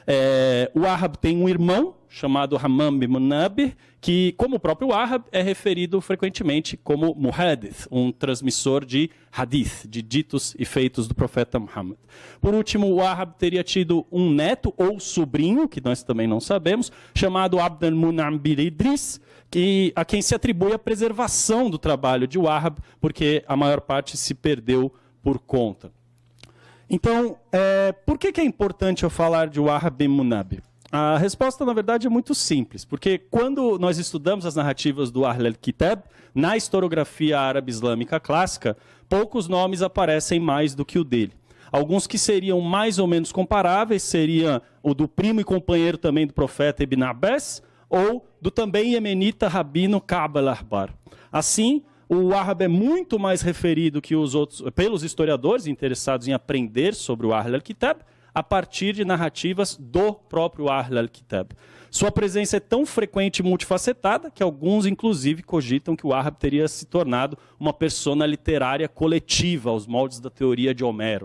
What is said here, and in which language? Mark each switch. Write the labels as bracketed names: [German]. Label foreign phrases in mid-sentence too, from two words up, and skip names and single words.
[Portuguese] O Wahhab tem um irmão, chamado Hammam bin Munabih, que, como o próprio Wahhab, é referido frequentemente como Muhadith, um transmissor de hadith, de ditos e feitos do profeta Muhammad. Por último, o Wahhab teria tido um neto ou sobrinho, que nós também não sabemos, chamado Abd al-Mun'im bin Idris, a quem se atribui a preservação do trabalho de Wahhab, porque a maior parte se perdeu por conta. Então, por que é importante eu falar de Wahhab bin Munabih? A resposta, na verdade, é muito simples, porque quando nós estudamos as narrativas do [Arabic] أهل الكتاب, [Portuguese] na historiografia árabe-islâmica clássica, poucos nomes aparecem mais do que o dele. Alguns que seriam mais ou menos comparáveis seriam o do primo e companheiro também do profeta Ibn Abbas, ou do também iemenita rabino Ka'b al-Ahbar. Assim, o Wahhab é muito mais referido que os outros, pelos historiadores interessados em aprender sobre o [Arabic] أهل الكتاب, [Portuguese] a partir de narrativas do próprio [Arabic] أهل الكتاب. [Portuguese] Sua presença é tão frequente e multifacetada que alguns, inclusive, cogitam que o Wahhab teria se tornado uma persona literária coletiva, aos moldes da teoria de Homero.